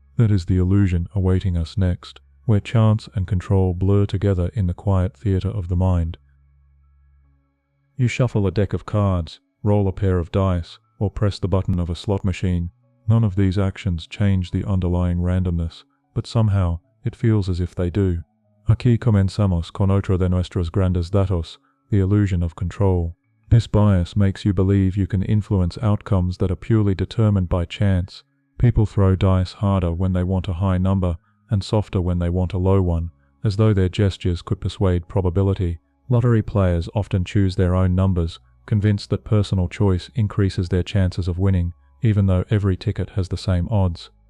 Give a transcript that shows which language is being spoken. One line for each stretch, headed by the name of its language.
English: That is the illusion awaiting us next, where chance and control blur together in the quiet theater of the mind. You shuffle a deck of cards, roll a pair of dice, or press the button of a slot machine. None of these actions change the underlying randomness, but somehow it feels as if they do.
Spanish: Aquí comenzamos con otro de nuestros grandes datos, the illusion of control.
English: This bias makes you believe you can influence outcomes that are purely determined by chance. People throw dice harder when they want a high number and softer when they want a low one, as though their gestures could persuade probability. Lottery players often choose their own numbers, convinced that personal choice increases their chances of winning, even though every ticket has the same odds.